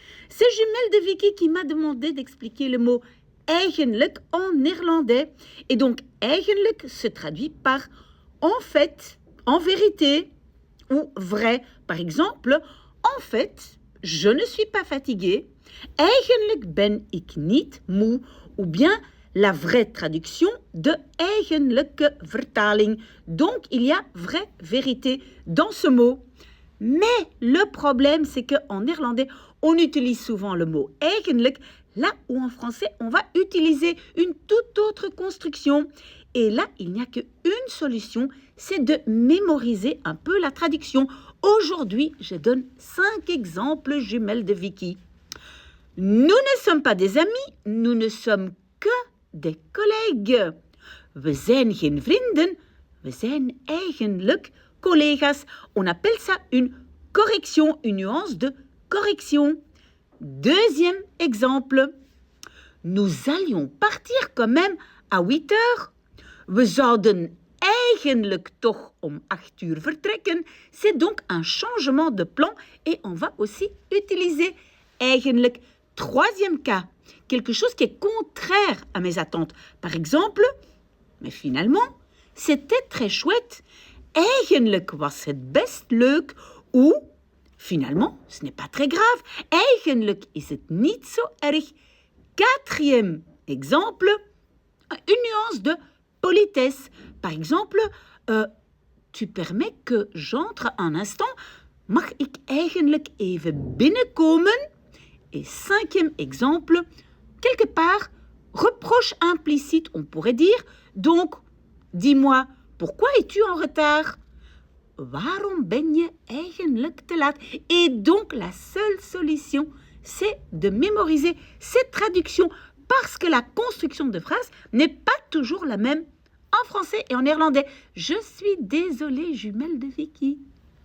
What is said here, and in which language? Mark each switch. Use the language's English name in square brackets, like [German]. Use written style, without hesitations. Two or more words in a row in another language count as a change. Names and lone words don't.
[French] C'est Jumelle de Vicky qui m'a demandé d'expliquer le mot eigenlijk en néerlandais. Et donc, eigenlijk se traduit par en fait, en vérité ou vrai. Par exemple, en fait, je ne suis pas fatiguée. [Dutch] Eigenlijk ben ik niet moe. [French] Ou bien la vraie traduction de [Dutch] eigenlijke vertaling. [French] Donc, il y a vraie vérité dans ce mot. Mais le problème, c'est qu'en néerlandais, on utilise souvent le mot eigenlijk, là où en français, on va utiliser une toute autre construction. Et là, il n'y a qu'une solution, c'est de mémoriser un peu la traduction. Aujourd'hui, je donne 5 exemples jumelles de Vicky. Nous ne sommes pas des amis, nous ne sommes que des collègues. [Dutch] We zijn geen vrienden, we zijn eigenlijk collega's. [French] On appelle ça une correction, une nuance de correction. Deuxième exemple. Nous allions partir quand même à 8 heures. [Dutch] We zouden eigenlijk toch om 8 uur vertrekken. [French] C'est donc un changement de plan et on va aussi utiliser eigenlijk. Troisième cas, quelque chose qui est contraire à mes attentes. Par exemple, mais finalement, c'était très chouette. [Dutch] Eigenlijk was het best leuk. [French] Ou, finalement, ce n'est pas très grave. [Dutch] Eigenlijk is het niet zo erg. [French] Quatrième exemple, une nuance de politesse. Par exemple, tu permets que j'entre un instant? [Dutch] Mag ik eigenlijk even binnenkomen? [French] Et cinquième exemple, quelque part, reproche implicite, on pourrait dire. Donc, dis-moi, pourquoi es-tu en retard? [Dutch] Waarom ben je eigenlijk te laat? [French] Et donc, la seule solution, c'est de mémoriser cette traduction parce que la construction de phrase n'est pas toujours la même en français et en néerlandais. Je suis désolée, jumelle de Vicky.